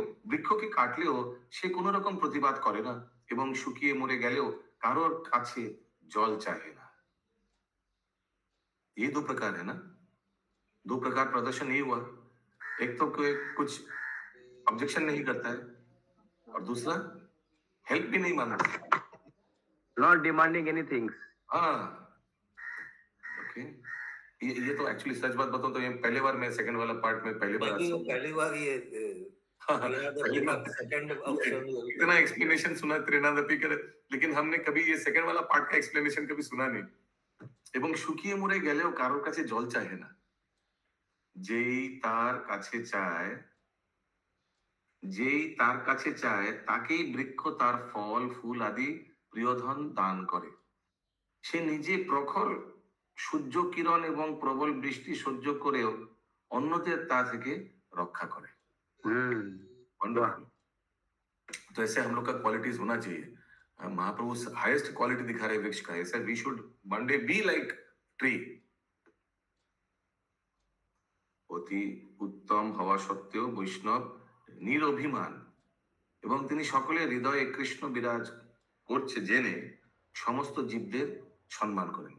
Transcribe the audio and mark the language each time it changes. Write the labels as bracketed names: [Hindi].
[Bangla] বৃক্ষকে কাটলেও সে কোনো রকম প্রতিবাদ করে না এবং শুকিয়ে মরে গেলেও কারোর কাছে জল চাহে না। [Hindi] ये दो प्रकार है ना, दो प्रकार प्रदर्शन ये हुआ। एक तो कोई कुछ ऑब्जेक्शन नहीं करता है और दूसरा हेल्प भी नहीं मांगता, [English] Not demanding anything. हाँ, okay. [Hindi] ये तो एक्चुअली सच बात बताऊं तो ये पहले बार मैं सेकंड वाला पार्ट में पहली बार ये सेकंड ऑप्शन इतना एक्सप्लेनेशन सुना त्रिनादपि कर, लेकिन हमने कभी ये सेकंड वाला पार्ट का एक्सप्लेनेशन कभी सुना नहीं। [Bangla] এবং শুকিয়ে মরে গেলেও কারোর কাছে জল চায় না, যেই তার কাছে চায় তাকেই বৃক্ষ তার ফল ফুল আদি প্রিয়ধন দান করে। সে নিজে প্রখর সূর্য কিরণ এবং প্রবল বৃষ্টি সহ্য করেও অন্যদের তা থেকে রক্ষা করে। [Hindi] तो ऐसे हम लोग का क्वालिटीज होना चाहिए। महाप्रभु हाईएस्ट क्वालिटी दिखा रहे वृक्ष का, ऐसा [English] We should one day be like tree. [Bangla] অতি উত্তম হওয়া সত্ত্বেও বৈষ্ণব নিরভিমান এবং তিনি সকলের হৃদয়ে কৃষ্ণ বিরাজ করছে জেনে সমস্ত জীবদের সম্মান করেন।